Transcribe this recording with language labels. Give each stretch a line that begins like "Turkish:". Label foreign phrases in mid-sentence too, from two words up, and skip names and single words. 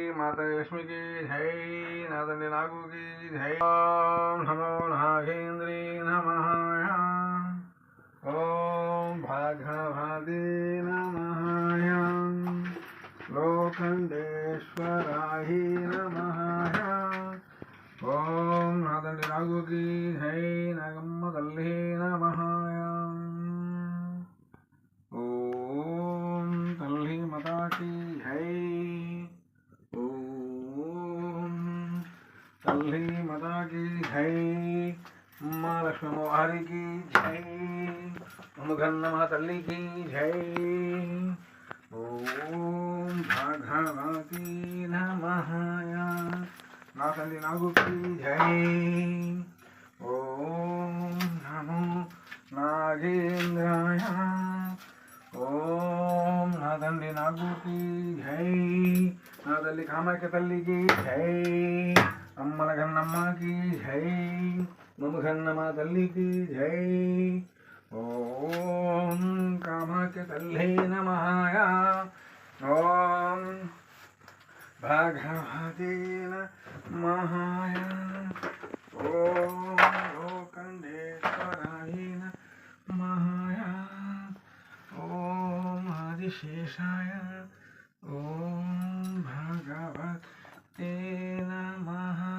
Hindi: लक्ष्मी की जय नादंडी नागू की जय
Sanskrit: ओम नमो नागेंद्री नमः ओम भागवते नमः लोखंडेश्वराय नमः
Hindi: ओम नादंडी नागू की जय नागम्म तल्ली नमः ओम तल्ली माता की जय तल्ली माता की जय अम्मा लक्ष्मी मोहारी की जय मुगन्नमा तल्ली की जय
Sanskrit: ओम भागवती नमः
Telugu: నా తల్లి
Hindi: नागू की जय
Sanskrit: ओम नमो नागेंद्राय
Hindi: ओम नादंडी नागू की जय
Telugu: నా తల్లి
Hindi: कामाख्या तल्ली की जय अम्मा लखनम्मा की जय ममघन्नमा तल्ली की जय
Sanskrit: ओम कामाख्या तल्ली नमः ओम भागवते नमः ओम लोकंडेश्वराय नमः ओम आदिशेषाय ओम भगवते नमः